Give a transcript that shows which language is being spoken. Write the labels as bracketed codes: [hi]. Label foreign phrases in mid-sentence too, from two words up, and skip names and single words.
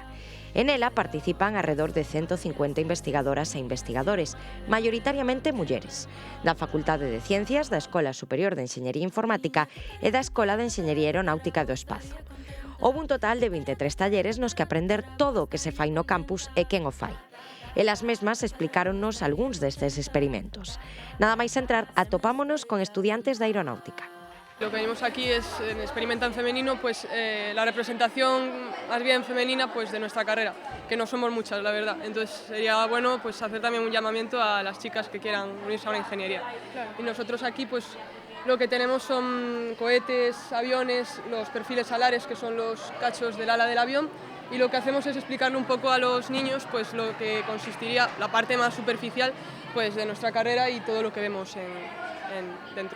[gl] En ela participan [es] alrededor de [gl] 150 investigadoras e investigadores, maioritariamente mulleres, da Facultade de Ciencias, da Escola Superior de Enxeñería Informática e da Escola de Enxeñería Aeronáutica do Espazo. Houve un total de 23 talleres nos que aprender todo o que se fai no campus e quen o fai. Elas mesmas explicáronnos algúns destes experimentos. Nada máis entrar, atopámonos con estudiantes de aeronáutica. [es] Lo que venimos aquí es, en Experimenta en Femenino, pues la representación más bien femenina pues de nuestra carrera, que no somos muchas, la verdad. Entonces sería bueno pues hacer también un llamamiento a las chicas que quieran unirse a una ingeniería. Claro. Y nosotros aquí pues lo que tenemos son cohetes, aviones, los perfiles alares, que son los cachos del ala del avión, y lo que hacemos es explicarle un poco a los niños pues lo que consistiría la parte más superficial pues de nuestra carrera y todo lo que vemos dentro.